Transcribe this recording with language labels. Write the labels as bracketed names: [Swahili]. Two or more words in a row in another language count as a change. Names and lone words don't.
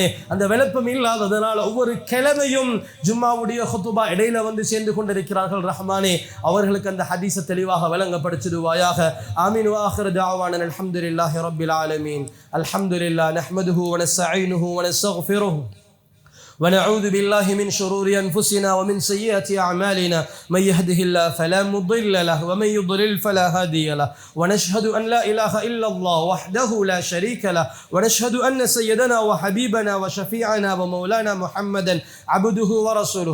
[Tamil] அந்த விளப்பம் இல்லாததனால் ஒவ்வொரு கிழமையும் ஜும்மாவுடைய ஹுதுபா இடையில வந்து சேர்ந்து கொண்டிருக்கிறார்கள் ரஹ்மானே. அவர்களுக்கு அந்த ஹதீஸை தெளிவாக விளங்கப்படுத்திடுவாயாக. ஆமீன். [Arabic] وآخر دعوانا الحمد لله رب العالمين. الحمد لله نحمده و نستعينه و نستغفره ونعوذ بالله من شرور أنفسنا ومن سيئات أعمالنا من يهده الله فلا مضل له ومن يضلل فلا هادي له ونشهد أن لا إله إلا الله وحده لا شريك له ونشهد أن سيدنا وحبيبنا وشفيعنا ومولانا محمدا عبده ورسوله.